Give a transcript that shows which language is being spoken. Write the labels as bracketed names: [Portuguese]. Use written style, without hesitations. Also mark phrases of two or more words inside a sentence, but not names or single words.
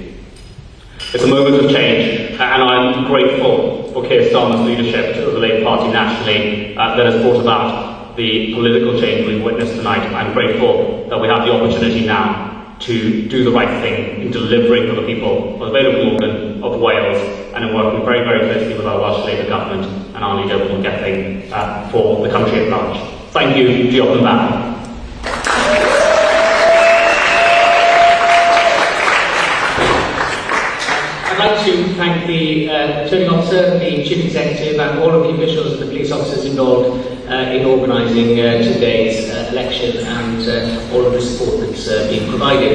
[English] It's a moment of change, and I'm grateful for Keir Starmer's leadership of the Labour Party nationally that has brought about the political change we've witnessed tonight. I'm grateful that we have the opportunity now to do the right thing in delivering for the people of the Vale of Glamorgan, of Wales, and in working very, very closely with our Welsh Labour government and our leader, Paul Gething, for the country at large. Thank you, [Welsh] diolch yn fawr. [English] I'd like to thank the returning officer, the chief executive and all of the officials and the police officers involved in organising today's election and all of the support that's being provided.